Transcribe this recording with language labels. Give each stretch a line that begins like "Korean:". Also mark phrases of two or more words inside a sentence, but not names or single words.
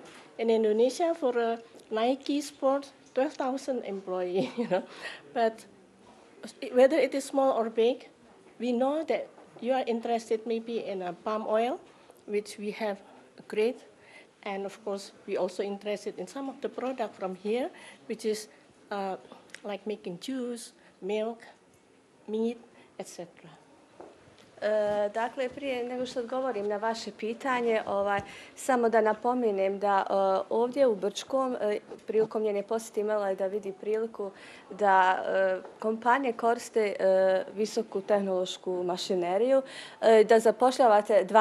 English: In Indonesia, for Nike Sports, 12,000 employees, But whether it is small or big, we know that you are interested maybe in palm oil, which we have great. And of course, we also interested in some of the product from here, which is like making juice, milk, meat, etc.
Bosnian: Dakle, prije nego što odgovorim na vaše pitanje, samo da napomenem da ovdje u Brčkom, prilikom njene posjete imala je da vidi priliku da kompanije koriste visoku tehnološku mašineriju, da zapošljavate